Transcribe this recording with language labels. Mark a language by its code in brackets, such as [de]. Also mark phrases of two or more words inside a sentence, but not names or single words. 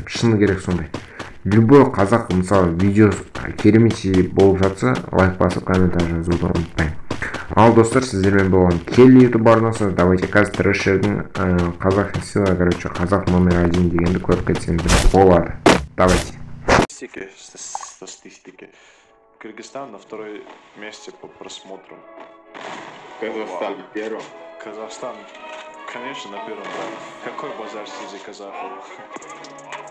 [kk] Шыны керек сондай. Любой қазақ, мысалы, видео керемет болып жатса, лайк басып, комментарий жазуды ұмытпаймын. Ал достар, сіздермен болған келі YouTube арнасы. Давайте қазір трэшердің қазақ [ru] сила, короче, [kk] қазақ номер 1 дегенді көріп кетсеңіздер болады. [ru] Давайте. Статистики. Кыргызстан на второй месте по просмотрам. Казахстан первым. Казахстан, конечно, на первом. Какой базар среди казахов?